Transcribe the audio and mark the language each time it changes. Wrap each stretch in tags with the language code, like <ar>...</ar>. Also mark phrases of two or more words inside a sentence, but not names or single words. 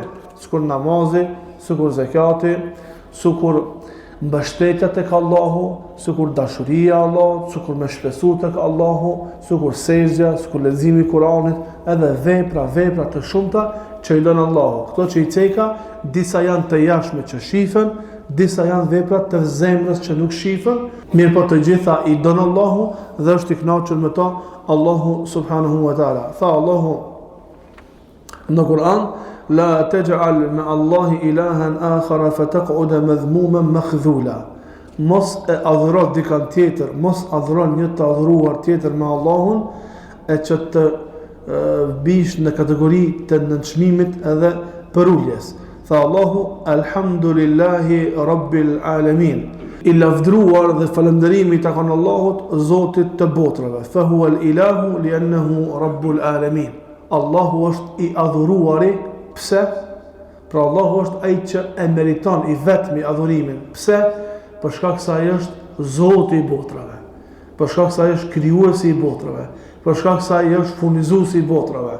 <sq>Sikur namazi, sikur zakati, sikur mbështetja tek Allahu, sikur dashuria e Allahut, sikur me shpesu tek Allahu, sikur sejdja, sikur leximi i Kuranit, edhe vepra të shumta që i lën Allahu. Këto që i ceka, disa janë të jashtme që shifen, disa janë vepra të zemrës që nuk shifen, mirë po të gjitha i don Allahu dhe është i kënaqur me to Allahu</sq> <ar>سبحانه وتعالى.</ar> <sq>Tha Allahu në Kur'an:</sq> <ar>لا تجعل مع الله إلها آخر فتقعد مذموما مخذولا.</ar> <sq>Mos e adhuro dikant tjetër, mos adhuron një të adhuruar tjetër me Allahun, e që të bish në kategori të nënçmimit edhe përuljes. Tha Allahu:</sq> <ar>الحمد لله رب العالمين.</ar> <sq>I lavdruar dhe falënderimi i takon Allahut, Zotit të botrave.</sq> <ar>فهو الإله لأنه رب العالمين.</ar> <sq>Allahu është i adhuruari. Pse? Pra Allahu është ai që e meriton i vetmi adhurimin. Pse? Për shkak se ai është Zoti i botrave. Për shkak se ai është krijuesi i botrave. Për shkak se ai është furnizuesi i botrave.</sq>